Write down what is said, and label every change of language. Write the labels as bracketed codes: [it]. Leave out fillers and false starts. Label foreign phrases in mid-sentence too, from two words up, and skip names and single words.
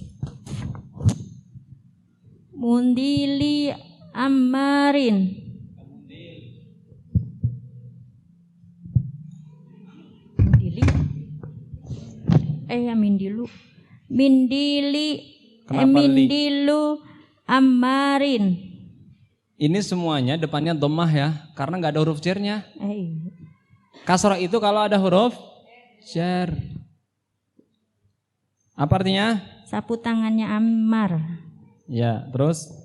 [ar] منديل عمار. Mundili. منديل. منديل. [id] Kenapa li? [ar] منديل عمار. [id] ini semuanya depannya dhammah ya, karena nggak ada huruf jernya. Kasrah itu kalau ada huruf jar. Apa artinya? Sapu tangannya Ammar. Ya, terus